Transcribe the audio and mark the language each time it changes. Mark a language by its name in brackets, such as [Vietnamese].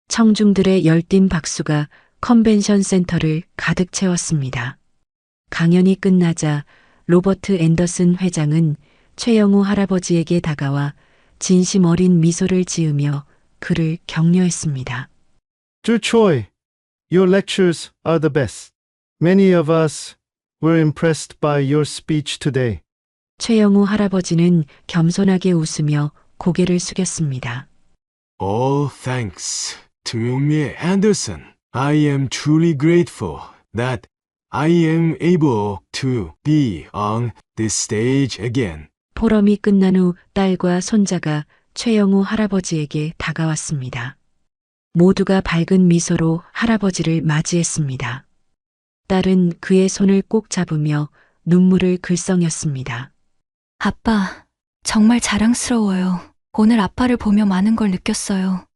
[Korean] 청중들의 열띤 박수가 컨벤션 센터를 가득 채웠습니다. 강연이 끝나자 로버트 앤더슨 회장은 최영우 할아버지에게 다가와 진심 어린 미소를 지으며 그를 격려했습니다. [English] Dear Choi, your lectures are the best. Many of us were impressed by your speech today. [Korean] 최영우 할아버지는 겸손하게 웃으며 고개를 숙였습니다. [English] All thanks to me, Anderson. I am truly grateful that I am able to be on this stage again. [Korean] 포럼이 끝난 후 딸과 손자가 최영우 할아버지에게 다가왔습니다. 모두가 밝은 미소로 할아버지를 맞이했습니다. 딸은 그의 손을 꼭 잡으며 눈물을 글썽였습니다. 아빠, 정말 자랑스러워요. 오늘 아빠를 보며 많은 걸 느꼈어요.